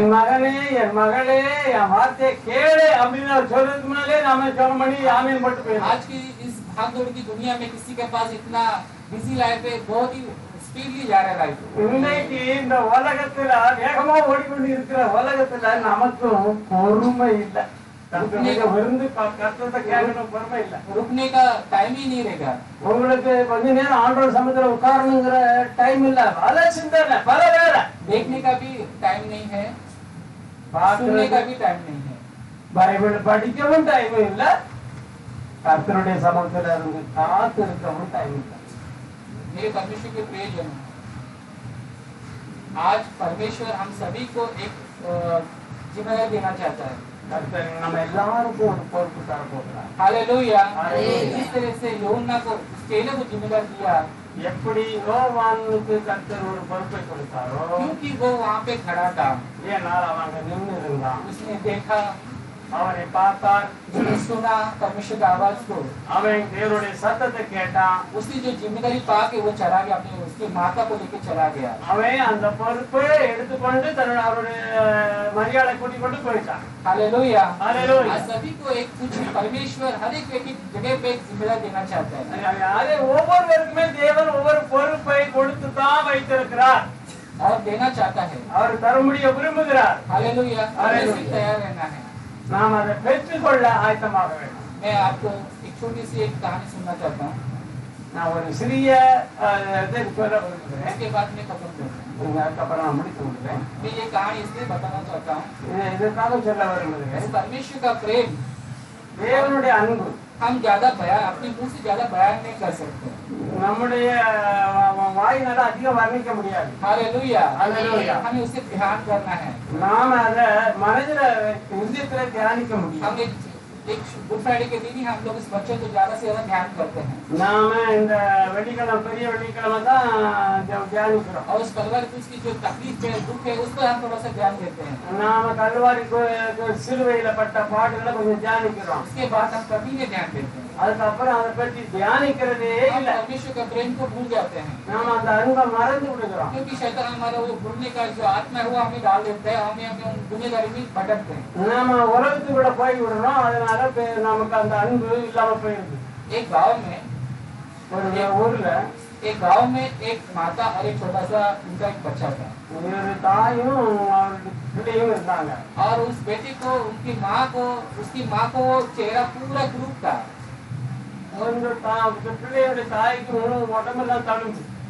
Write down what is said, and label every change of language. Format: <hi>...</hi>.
<ta>என் மகனே என் மகளே என் வார்த்தையை கேளு அப்படின்னு அவர் சொல்றதுக்கு முன்னாலே நாம ஜெபம் பண்ணி ஆமீன் போட்டு போயிடணும்.</ta> <hi>आज की इस भागदौड़ की दुनिया में किसी के पास इतना बिजी लाइफ है, बहुत ही स्पीडली जा रहा है लाइफ।</hi> <ta>இன்னைக்கு இந்த உலகத்துல வேகமா ஓடிக்கொண்டு இருக்கிற உலகத்துல நமக்கும் பொறுமை இல்லை. விருந்து கர்த்தத்தை கேட்கணும் பொறுமை இல்லை.</ta> <hi>रुकने का टाइम ही नहीं रहेगा।</hi> <ta>உங்களுக்கு கொஞ்ச நேரம் ஆண்டவர் சமத்துல உட்காரணுங்கிற டைம் இல்ல, பல சிந்தனை பல வேலை.</ta> <hi>देखने का भी टाइम नहीं है, सुनने का भी टाइम नहीं है,</hi> <ta>பைபிள் படிக்கவும் டைம் இல்ல, கர்த்தருடைய சமத்துல இருந்து காத்து இருக்கவும் டைம் இல்ல.</ta> <hi>मेरे परमेश्वर के प्रियजन, आज परमेश्वर हम सभी को एक जिम्मेदारी देना चाहता है।</hi> <ta>கர்த்தர் நம்ம எல்லாருக்கும் ஒரு பொறுப்பு தர போகிறார்.</ta> <hi>हालेलुया। हालेलुया। जिस तरह से यूहन्ना को चेले को जिम्मेदारी दिया,</hi> <ta>எப்படி யோவானுக்கு கர்த்தர் ஒரு பொறுப்பை கொடுத்தாரோ,</ta> <hi>क्योंकि वो वहाँ पे खड़ा था,</hi> <ta>ஏனால் அவங்க நின்று இருந்தான்.</ta> <hi>उसने देखा,</hi> <ta>அவனை பார்த்தார்,</ta> <hi>उसने सुना परमेश्वर की आवाज को,</hi> <ta>அவன் தேவனுடைய சத்தத்தை கேட்டான்.</ta> <hi>उसने जो जिम्मेदारी पा के वो चला गया, अपनी उसकी माता को लेके चला गया।</hi> <ta>அவன் அந்த பொறுப்பை எடுத்துக்கொண்டு தன்னுடைய அவருடைய மரியாதை கூட்டிக் கொண்டு போயிட்டான்.</ta> <hi>हालेलुया। हालेलुया। आज सभी को एक कुछ परमेश्वर हर एक व्यक्ति जगह पे एक जिम्मेदारी देना चाहता है।</hi> <ta>அதே ஒவ்வொருவருக்குமே தேவன் ஒவ்வொரு பொறுப்பை கொடுத்து தான் வைத்திருக்கிறார்.</ta> <hi>और देना चाहता है।</hi> <ta>அவர் தரும்படிய விரும்புகிறார்.</ta> <hi>हालेलुया। हालेलुया। हमें तैयार रहना है।</hi> <ta>நாம் அதை பெற்றுக்கொள்ள ஆயத்தமாக வேண்டும்.</ta> <hi>मैं आपको एक छोटी सी एक कहानी सुनना चाहता हूँ,</hi> <ta>நான் ஒரு சிறிய இதை சொல்ல விரும்புகிறேன்.</ta> <hi>उसके बाद मैं खत्म करूँगा।</hi> <ta>அதுக்கப்புறம் நான் முடித்து விடுறேன்.</ta> <hi>मैं ये कहानी इसलिए बताना चाहता हूँ,</hi> <ta>இதற்காக சொல்ல விரும்புகிறேன்.</ta> <hi>इस परमेश्वर का प्रेम</hi> <ta>தேவனுடைய அன்பு</ta> <hi>हम ज्यादा बयान अपने मुंह से ज्यादा बयान नहीं कर सकते।</hi> <ta>நம்முடைய வாயினால அதிகம் வர்ணிக்க முடியாது.</ta> <hi>हालेलुया। हालेलुया। हमें उसे ध्यान करना है।</hi> <ta>நாம அதை மனதில இதயத்துல தியானிக்க முடியும்.</ta> <hi>हम एक गुड फ्राइडे के दिन ही हम लोग इस बच्चे को ज्यादा से ज्यादा ध्यान करते हैं,</hi> <ta>நாம இந்த வெள்ளிக்கிழமை பெரிய வெள்ளிக்கிழமை தான் தியானிக்கிறோம்.</ta> <hi>और उस कलवरी क्रूस की जो तकलीफ है दुख है उस पर हम थोड़ा सा ध्यान देते हैं।</hi> <ta>நாம கல்வாரி சிலுவையில பட்ட பாடுகளை கொஞ்சம் தியானிக்கிறோம்.</ta> <hi>उसके बाद हम कभी नहीं ध्यान देते हैं,</hi> <ta>அதுக்கப்புறம் அதை பற்றி தியானிக்கிறதே</ta> <hi>हम</hi> <ta>இல்லை.</ta> <hi>परमेश्वर का प्रेम को भूल जाते हैं,</hi> <ta>நாம அந்த அன்பை மறந்து விடுகிறோம்.</ta> <hi>क्योंकि शैतान हमारा वो भूलने का जो आत्मा है वो हमें डाल देता है, हमें उन दुनियादारी में भटकते हैं।</hi> <ta>நாம உலகத்துக்கு கூட போய் விடுறோம். அதனால நமக்கு அந்த அன்பு இல்லாம போயிடுது.</ta> <hi>एक गांव में</hi> <ta>ஒரு ஊர்ல</ta> <hi>एक माता और एक छोटा सा उनका एक बच्चा था,</hi> <ta>ஒரு தாயும் அவருடைய பிள்ளையும் இருந்தாங்க.</ta> <hi>और उस बेटे को उसकी माँ को चेहरा पूरा ग्रुप था,</hi> <ta>ಒಂದು பிள்ளையுடைய தாய்க்கு உடம்பெல்லாம் தழும்பு.</ta>